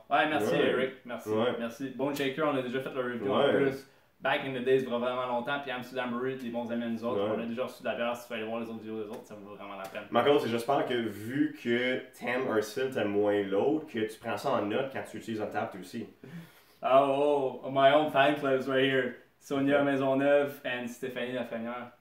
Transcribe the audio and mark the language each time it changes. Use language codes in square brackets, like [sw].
[fr] Ouais, merci Eric, merci. Bone Shaker, on a déjà fait le review en plus. [en] Back in the days, [fr] vraiment longtemps, puis Amsterdam Brewery, des bons amis à nous autres. On a déjà reçu de la bière, si tu veux aller voir les autres vidéos des autres, ça vaut vraiment la peine. Ma cause, j'espère que vu que t'aimes un style, t'aimes moins l'autre, que tu prends ça en note quand tu utilises Untappd aussi. [en] Oh, my own fan clubs right here. Sonia Maisonneuve and Stéphanie Lafrenière.